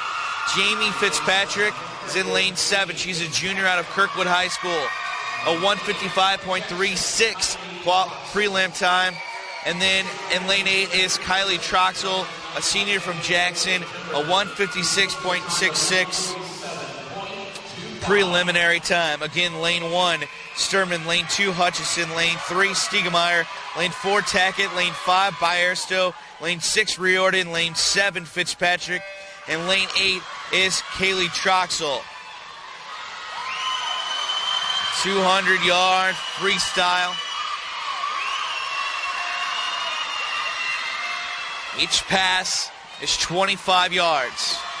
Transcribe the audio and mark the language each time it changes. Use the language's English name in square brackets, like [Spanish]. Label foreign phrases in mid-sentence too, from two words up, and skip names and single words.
[English] Jamie Fitzpatrick is in lane 7. She's a junior out of Kirkwood High School. A 1:55.36 prelim time. And then in lane 8 is Kylie Troxel, a senior from Jackson, a 1:56.66 preliminary time. Again, lane 1, Sturman, lane 2, Hutchison, lane 3, Stiegemeyer, lane 4, Tackett, lane 5, Baersto, lane 6, Riordan, lane 7, Fitzpatrick, and lane 8 is Kaylee Troxel. 200-yard freestyle. Each pass is 25 yards.